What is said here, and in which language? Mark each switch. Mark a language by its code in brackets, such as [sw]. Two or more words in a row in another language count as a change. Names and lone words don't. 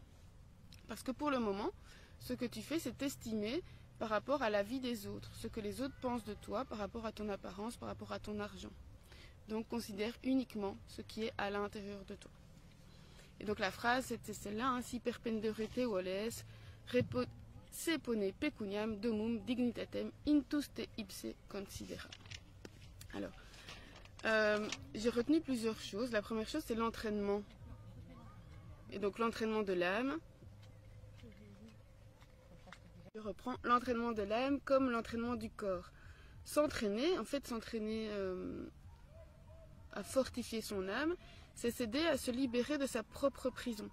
[fr] Parce que pour le moment, ce que tu fais, c'est t'estimer par rapport à la vie des autres, ce que les autres pensent de toi par rapport à ton apparence, par rapport à ton argent. Donc considère uniquement ce qui est à l'intérieur de toi. Et donc la phrase, c'était celle-là, [la] si perpenderete voles, sepone pecuniam domum dignitatem intus te ipse considera. [fr] Alors, j'ai retenu plusieurs choses. La première chose, c'est l'entraînement. Et donc l'entraînement de l'âme. Je reprends l'entraînement de l'âme comme l'entraînement du corps. S'entraîner, en fait, s'entraîner à fortifier son âme, c'est s'aider à se libérer de sa propre prison.